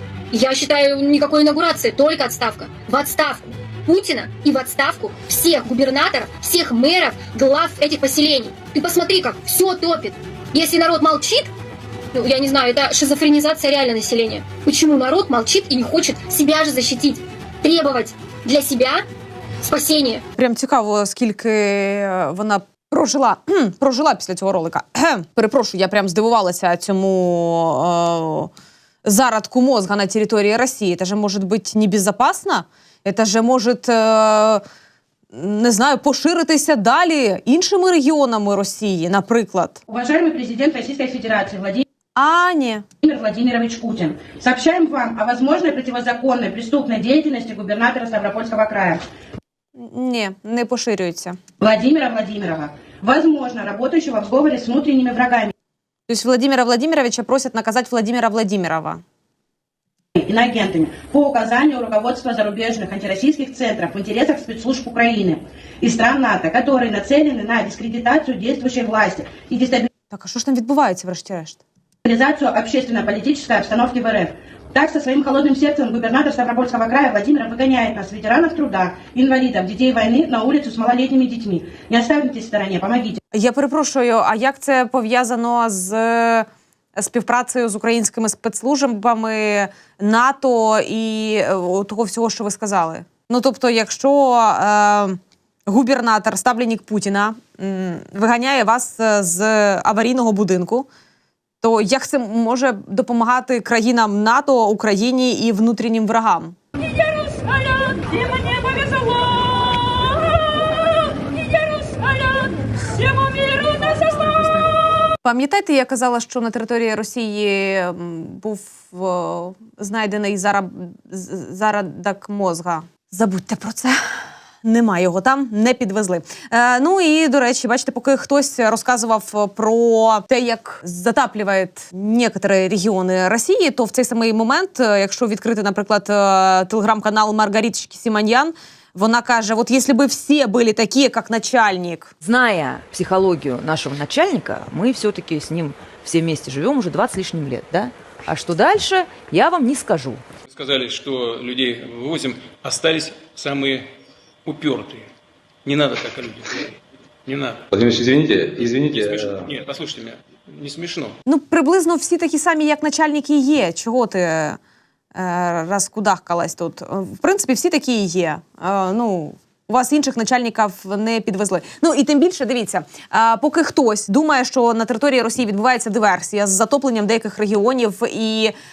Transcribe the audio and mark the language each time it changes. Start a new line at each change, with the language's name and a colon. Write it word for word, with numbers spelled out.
Russian: Я считаю, никакой инаугурации, только отставка. В отставку Путина и в отставку всех губернаторов, всех мэров, глав этих поселений. Ты посмотри, как все топит. Если народ молчит, ну, я не знаю, это шизофренизация реально населения. Почему народ молчит и не хочет себя же защитить? Требовать для себя спасения.
Ukrainian: Прям цікаво, скільки вона... Прожила, прожила після цього ролика. Перепрошую, я прям здивувалася цьому е, зародку мозга на території Росії. Це же може бути небезпечно? Це же може, е, не знаю, поширитися далі іншими регіонами Росії, наприклад.
Russian: Уважаемый президент Российской Федерации Владимир...
Ukrainian: А, ні.
Russian: Владимир Владимирович Путин. Сообщаем вам о возможной противозаконной преступной деятельности губернатора Ставропольского края.
Ukrainian: Ні, не поширюється.
Russian: Владимира Владимирова. Возможно, работающего в сговоре с внутренними врагами. То есть Владимира Владимировича просят наказать Владимира Владимирова. Иноагентами по указанию руководства зарубежных антироссийских центров в интересах спецслужб Украины и стран НАТО, которые нацелены на дискредитацию действующей власти и дестабилизацию...
Ukrainian: Так, а что ж там відбувається, врешті-решт?
Russian: ...дестабилизацию общественно-политической обстановки в РФ. Так, со своим холодным сердцем губернатор Ставропольского края Владимиров выгоняет нас, ветеранов труда, инвалидов, детей войны, на улицу с малолетними детьми. Не оставайтесь в стороне, помогите.
Ukrainian: Я перепрошую, а як це пов'язано з співпрацею з українськими спецслужбами, НАТО і того всього, що ви сказали? Ну, тобто, якщо е, губернатор, ставленник Путіна, м, виганяє вас з аварійного будинку, то як це може допомагати країнам НАТО, Україні і внутрішнім ворогам? Пам'ятаєте, я казала, що на території Росії був о, знайдений зароб... зародок мозга. Забудьте про це. Нема його там, не підвезли. Е, ну і, до речі, бачите, поки хтось розказував про те, як затаплюють некоторі регіони Росії, то в цей самий момент, якщо відкрити, наприклад, телеграм-канал Маргариточки Симоньян, вона каже,
Russian: вот если бы все были такие, как начальник. Зная психологию нашего начальника, мы все-таки с ним все вместе живем уже двадцать с лишним лет, да? А что дальше, я вам не скажу. Сказали, что людей вывозим, остались самые... упертые. Не надо так о людях говорить. Не надо. Владимирович, извините, извините. Не смешно. Нет, послушайте меня. Не смешно.
Ukrainian: Ну, приблизно всі такі самі, як начальники, є. Чого ти е, розкудахкалась тут? В принципі, всі такі і є. Е, ну, у вас інших начальників не підвезли. Ну, і тим більше, дивіться, е, поки хтось думає, що на території Росії відбувається диверсія з затопленням деяких регіонів і...